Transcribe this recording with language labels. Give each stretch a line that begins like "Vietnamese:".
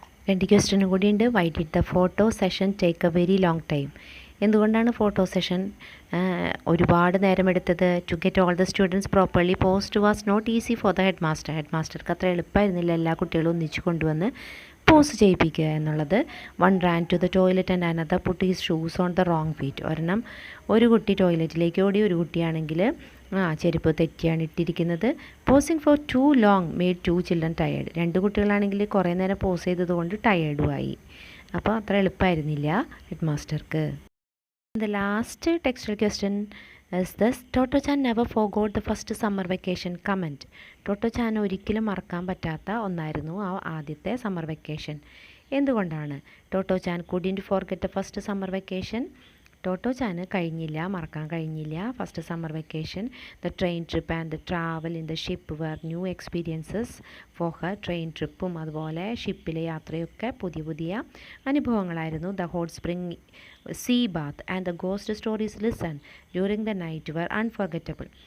Malayalam: 2 ക്വസ്റ്റ്യനും കൂടിയുണ്ട്.
English: Why did the photo session take a very long time?
Malayalam: എന്തുകൊണ്ടാണ് photo session ഒരുപാട് നേരം എടുത്തത്?
English: To get all the students properly post was not easy for the headmaster.
Malayalam: Head മാസ്റ്റർക്ക് അത്ര എളുപ്പമായിരുന്നില്ല എല്ലാ കുട്ടികളും ഒന്നിച്ച് കൊണ്ടുവന്ന് പോസ് ചെയ്യിപ്പിക്കുക എന്നുള്ളത്.
English: 1 ran to the toilet and another put his shoes on the wrong feet.
Malayalam: ഒരു കുട്ടി ടോയ്ലറ്റിലേക്ക് ഓടി, ഒരു കുട്ടിയാണെങ്കിൽ ചെരുപ്പ് തെറ്റിയാണ് ഇട്ടിരിക്കുന്നത്.
English: Posing for too long made 2 children tired.
Malayalam: 2 കുട്ടികളാണെങ്കിൽ കുറേ നേരം പോസ് ചെയ്തതുകൊണ്ട് ടയേർഡുമായി. അപ്പോൾ അത്ര എളുപ്പമായിരുന്നില്ല head മാസ്റ്റർക്ക്.
English: The last textual question, As thus, Toto-chan never forgot the first summer vacation comment.
Malayalam: Toto-chan ഒരിക്കലും മറക്കാൻ പറ്റാത്ത ഒന്നായിരുന്നു ആ ആദ്യത്തെ സമ്മർ വെക്കേഷൻ. എന്തുകൊണ്ടാണ്?
English: Totto-chan couldn't forget the first summer vacation.
Malayalam: ടോട്ടോ-ചാന് മറക്കാൻ കഴിഞ്ഞില്ല first summer vacation.
English: The train trip and the travel in the ship were new experiences for her.
Malayalam: Train ട്രിപ്പും അതുപോലെ ഷിപ്പിലെ യാത്രയൊക്കെ പുതിയ അനുഭവങ്ങളായിരുന്നു.
English: The hot spring sea bath and the ghost stories listen during the night were unforgettable.